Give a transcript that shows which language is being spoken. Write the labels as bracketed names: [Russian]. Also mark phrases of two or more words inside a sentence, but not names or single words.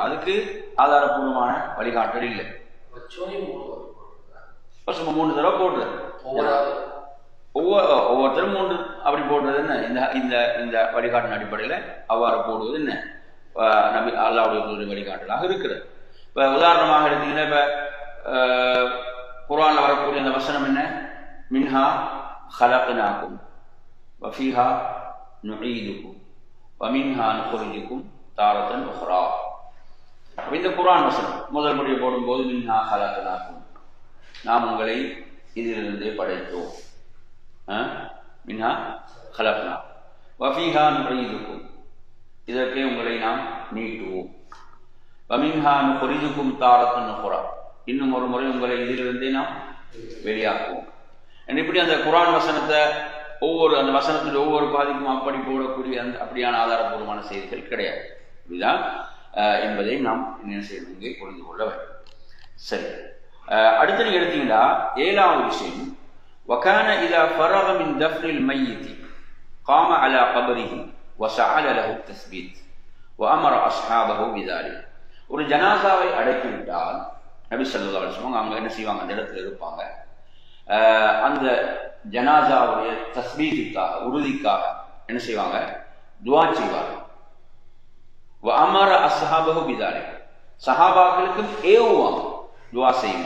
[Tamil] அதுக்கு ஆதாரபூர்வமான வழிகாட்டல் இல்லை. 3 தடவை போடுறது, ஒவ்வொருத்தரும் 3 அப்படி போடுறது என்ன? இந்த வழிகாட்டின் அடிப்படையில் அவ்வாறு போடுவது என்ன நபி அல்லாஹ்வுடைய வழிகாட்டலாக இருக்கிறது. இப்ப உதாரணமாக எடுத்தீங்கன்னா இப்ப குர்ஆன்ல வரக்கூடிய அந்த வசனம் என்ன? [Arabic] மின்ஹா خلقناكم وفيها نعيدكم ومنها نخرجكم تارة أخرى. [Tamil] இந்த குர்ஆன் வசனம் முதல் முறை போடும்போது [Arabic] منها خلقناكم [Tamil] நாம் உங்களை இதிலிருந்தே படைத்தோம். [Arabic] منها خلقنا وفيها نعيدكم [Tamil] இதற்கே உங்களை நாம் நீட்டுவோம். [Arabic] ومنها نخرجكم تارة أخرى [Tamil] இன்னும் ஒரு முறை உங்களை இதிலிருந்தே நாம் வெளியாக்குவோம். இப்படி அந்த குர்ஆன் வசனத்தை அந்த வசனத்தில் ஒவ்வொரு பாதிக்கும் அப்படி போடக்கூடிய அந்த அப்படியான ஆதாரபூர்வமான செய்திகள் கிடையாது. இதுதான் என்பதை நாம் என்ன செய்யணும் இங்கே புரிந்து கொள்ள வேண்டும். சரி, அடுத்து நீங்க எடுத்தீங்கன்னா 7வது விஷயம் [Arabic] وكان إذا فرغ من دفن الميت قام على قبره وسعى له التثبيت وأمر أصحابه بذلك. [Tamil] ஒரு ஜனாசாவை அடக்கிவிட்டால் நபி [Arabic] صلى الله عليه وسلم [Tamil] அவங்க என்ன செய்வாங்க? அந்த இடத்துல இருப்பாங்க. அந்த ஜனாசாவுடைய தஸ்பீத்துக்காக உறுதிக்காக என்ன செய்வாங்க? துஆ செய்வாங்க. [Arabic] وأمر أصحابه بذلك [Tamil] சஹாபாக்களுக்கும் ஏவுவாங்க துஆ செய்யுமா.